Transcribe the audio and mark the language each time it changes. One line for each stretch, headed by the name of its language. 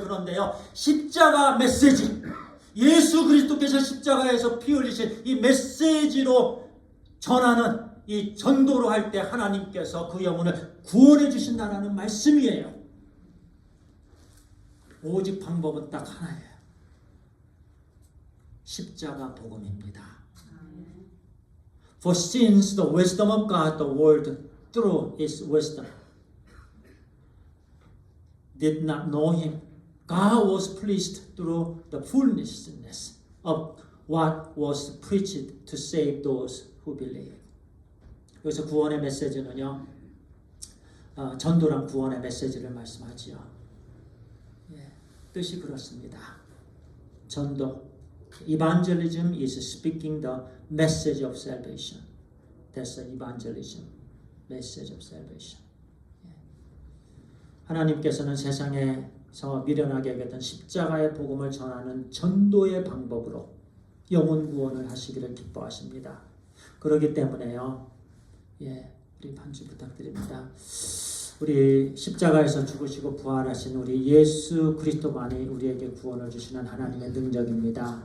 Korean: 그런데요, 십자가 메시지, 예수 그리스도께서 십자가에서 피 흘리신 이 메시지로 전하는 이 전도로 할 때 하나님께서 그 영혼을 구원해 주신다는 말씀이에요. 오직 방법은 딱 하나예요. 십자가 복음입니다.
English: For since the wisdom of God, the world through His wisdom did not know Him, God was pleased through the foolishness of what was preached to save those who believe.
Korean: 여기서 구원의 메시지는요, 전도란 구원의 메시지를 말씀하지요. 뜻이 그렇습니다.
English: 전도, evangelism is speaking the message of salvation. That's the evangelism, message of salvation.
Korean: 하나님께서는 세상에서 미련하게 여겼던 십자가의 복음을 전하는 전도의 방법으로 영혼 구원을 하시기를 기뻐하십니다. 그렇기 때문에요, 우리 반주 부탁드립니다. 우리 십자가에서 죽으시고 부활하신 우리 예수 그리스도만이 우리에게 구원을 주시는 하나님의 능력입니다.